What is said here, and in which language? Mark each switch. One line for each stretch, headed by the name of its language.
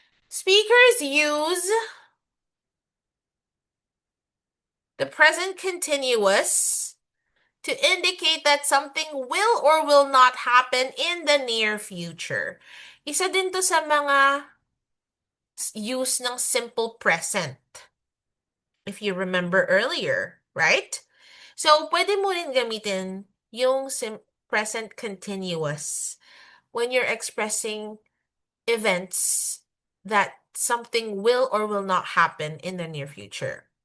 English: Speakers use the present continuous to indicate that something will or will not happen in the near future.
Filipino: Isa din to sa mga use ng simple present.
English: If you remember earlier, right? So,
Filipino: pwede mo rin gamitin yung
English: present continuous when you're expressing events that something will or will not happen in the near future.